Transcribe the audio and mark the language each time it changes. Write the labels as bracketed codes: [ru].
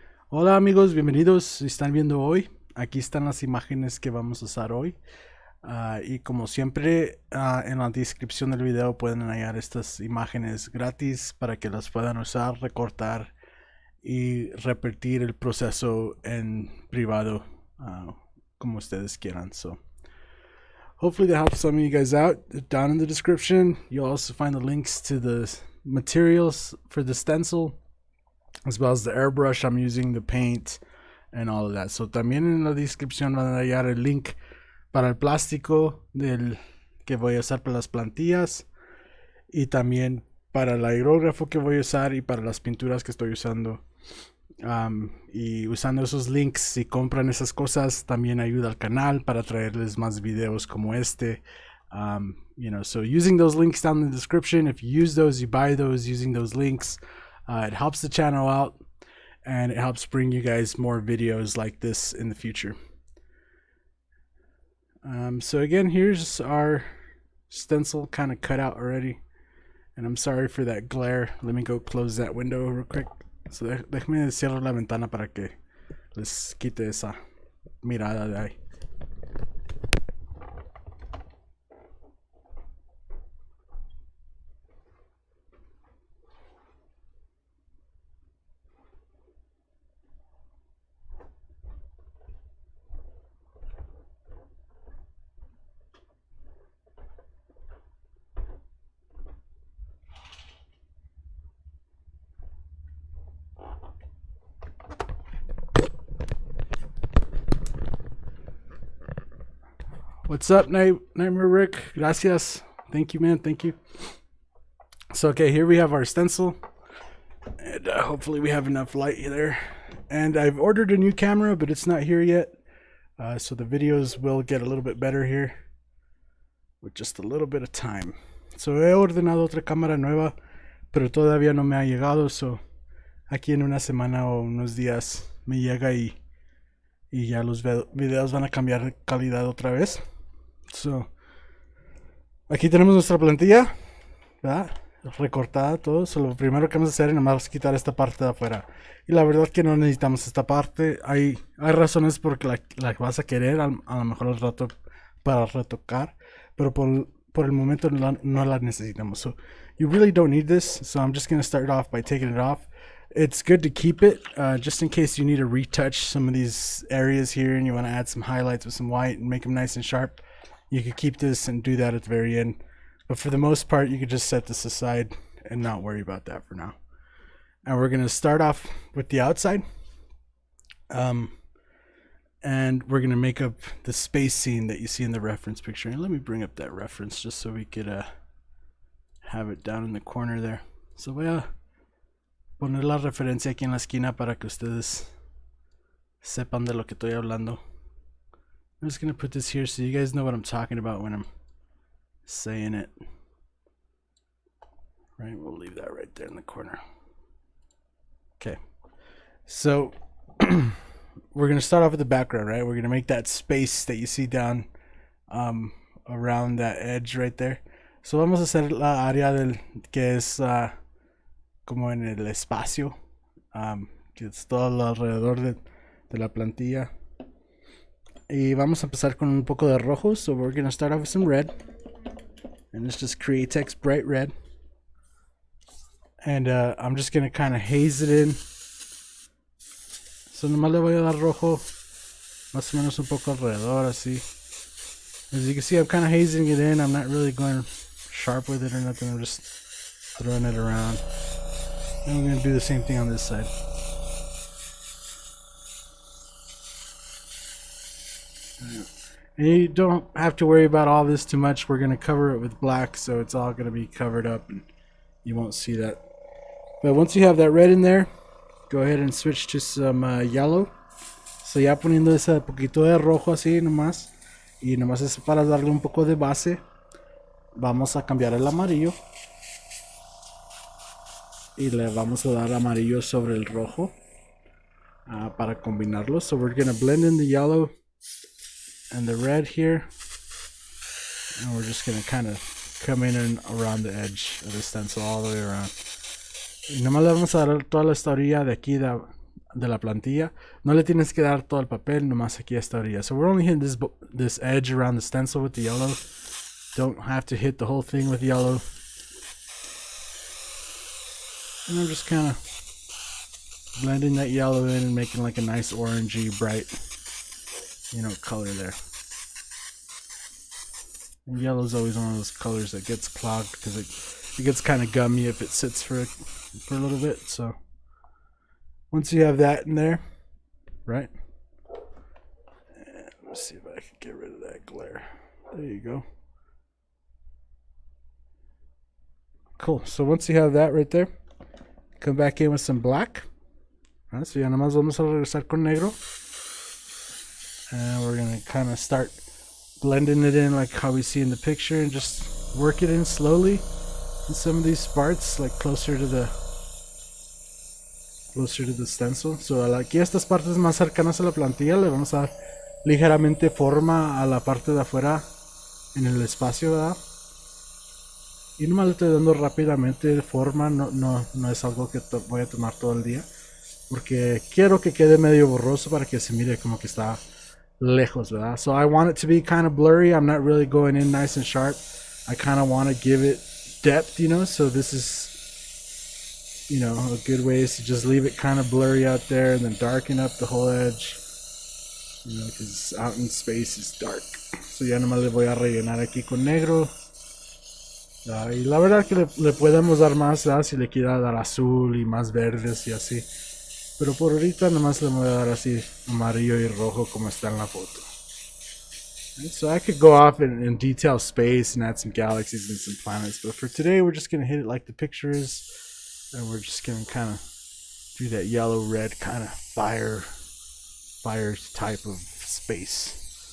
[es] Hola amigos, bienvenidos. Si están viendo hoy, aquí están las imágenes que vamos a usar hoy. Y como siempre, en la descripción del video pueden hallar estas imágenes gratis para que las puedan usar, recortar y repetir el proceso en privado como ustedes quieran. [en] So, hopefully that helps some of you guys out. Down in the description, you'll also find the links to the materials for the stencil, as well as the airbrush I'm using, the paint, and all of that. [es] So también en la descripción van a hallar el link para el plástico del que voy a usar para las plantillas, y también para el aerógrafo que voy a usar y para las pinturas que estoy usando. Y usando esos links, si compran esas cosas, también ayuda al canal para traerles más videos como este. [en] So using those links down in the description, if you use those, you buy those using those links, it helps the channel out, and it helps bring you guys more videos like this in the future. So again, here's our stencil kind of cut out already, and I'm sorry for that glare. Let me go close that window real quick. [es] So déjame cierrar la ventana para que les quite esa mirada de ahí. [en] What's up, Nightmare Rick? Gracias. Thank you, man. Thank you. So, okay, here we have our stencil. And hopefully we have enough light there. And I've ordered a new camera, but it's not here yet. So the videos will get a little bit better here with just a little bit of time. [es] So he ordenado otra cámara nueva, pero todavía no me ha llegado. So aquí en una semana o unos días me llega y ya los videos van a cambiar de calidad otra vez. So, aquí tenemos nuestra plantilla, ¿verdad? Recortada todo. So, lo primero que vamos a hacer es nomás quitar esta parte de afuera. Y la verdad que no necesitamos esta parte. Hay razones por que la vas a querer, a lo mejor al rato para retocar, pero por el momento no la necesitamos. [en] So, you really don't need this. So I'm just going to start off by taking it off. It's good to keep it just in case you need to retouch some of these areas here and you want to add some highlights with some white and make them nice and sharp. You could keep this and do that at the very end. But for the most part, you could just set this aside and not worry about that for now. And we're going to start off with the outside. And we're going to make up the space scene that you see in the reference picture. And let me bring up that reference just so we could have it down in the corner there. [es] So voy a poner la referencia aquí en la esquina para que ustedes sepan de lo que estoy hablando. [en] I'm just going to put this here so you guys know what I'm talking about when I'm saying it. Right, we'll leave that right there in the corner. Okay, so we're going to start off with the background, right? We're going to make that space that you see down around that edge right there. [es] So vamos a hacer la área que es como en el espacio, que es todo alrededor de la plantilla. Y vamos a empezar con un poco de rojo. [en] So we're going to start off with some red. And let's just create text bright red. And I'm just going to kind of haze it in. [es] So nomás le voy a dar rojo. Más o menos un poco alrededor, así. [en] As you can see, I'm kind of hazing it in. I'm not really going sharp with it or nothing. I'm just throwing it around. And I'm going to do the same thing on this side. And you don't have to worry about all this too much. We're going to cover it with black, so it's all going to be covered up and you won't see that. But once you have that red in there, go ahead and switch to some yellow. [es] So ya poniendo ese poquito de rojo así nomás. Y nomás es para darle un poco de base. Vamos a cambiar el amarillo. Y le vamos a dar amarillo sobre el rojo. Para combinarlo. [en] So we're gonna blend in the yellow and the red here. And we're just gonna kind of come in and around the edge of the stencil all the way around. [es] Y nomás le vamos a dar toda esta orilla de aquí de la plantilla. No le tienes que dar todo el papel, nomás aquí esta orilla. [en] So we're only hitting this edge around the stencil with the yellow. Don't have to hit the whole thing with yellow. And I'm just kind of blending that yellow in and making like a nice orangey, bright, color there. And yellow is always one of those colors that gets clogged because it gets kind of gummy if it sits for a little bit. So once you have that in there, right? And let's see if I can get rid of that glare. There you go. Cool. So once you have that right there, come back in with some black. [es] So ya nada más vamos a regresar con negro. [en] And we're going to kind of start blending it in like how we see in the picture and just work it in slowly in some of these parts, like closer to the stencil. [es] So aquí estas partes más cercanas a la plantilla le vamos a dar ligeramente forma a la parte de afuera en el espacio, ¿verdad? Y nomás le estoy dando rápidamente forma, no es algo que voy a tomar todo el día, porque quiero que quede medio borroso para que se mire como que está lejos, ¿verdad? [en] So I want it to be kind of blurry. I'm not really going in nice and sharp. I kind of want to give it depth, so this is, a good way is to just leave it kind of blurry out there and then darken up the whole edge, because out in space is dark. [es] So ya nomás le voy a rellenar aquí con negro. Y la verdad que le podemos dar más, ¿verdad? Si le quiera dar azul y más verdes y así. Pero por ahorita nomás le voy a dar así amarillo y rojo como está en la foto. [en] Right, so I could go off and detail space and add some galaxies and some planets. But for today we're just going to hit it like the picture is. And we're just going to kind of do that yellow-red kind of fire type of space.